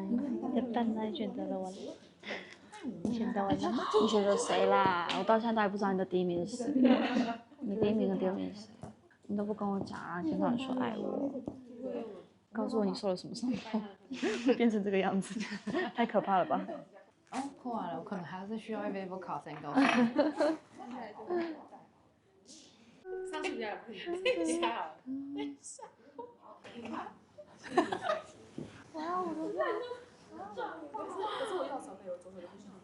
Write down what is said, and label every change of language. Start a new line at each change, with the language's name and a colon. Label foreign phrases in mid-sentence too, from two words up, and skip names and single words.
Chinese: 你的蛋呢？選擇了我了。你選擇我了？你選擇誰啦？我到現在都還不知道你的第一名是誰。你第一名和第二名是誰？你都不跟我講啊！先跟你說愛我，告訴我你受了什麼傷痛，會變成這個樣子，太可怕了吧？哦，喝完了，我可能還是需要一杯咖啡高。上次比较等一下。哇，我的蛋！可是我右手没有，左手就不行。